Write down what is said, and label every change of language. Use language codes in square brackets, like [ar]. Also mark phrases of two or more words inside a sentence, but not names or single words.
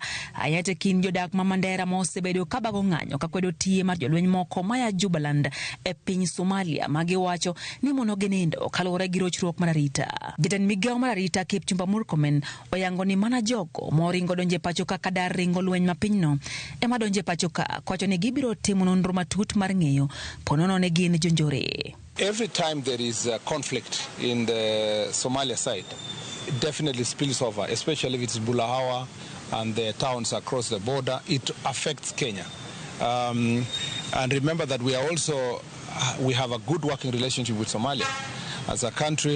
[luo] Ayate kin jodak ma Mandera ma osebedo ka bago ng'anyo ka kwedo tiye mar jolweny moko maya Jubaland e piny Somalia ma giwacho ni mono ginindo kaluwore gi rochruok mar arita. Jatend migao mar Arita Kipchumba Murkomen oyango ni mana jogo moringo donje pachoka kadar ringo lweny ma pinyno ema donje pachoka, kwacho ni gibiro timo nonro matut mar ng'eyo ponono ne gin jonjore. [en] Every time there is a conflict in the Somalia side, it definitely spills over, especially if it's Bulahawa and the towns across the border. It affects Kenya. And remember that we have a good working relationship with Somalia as a country.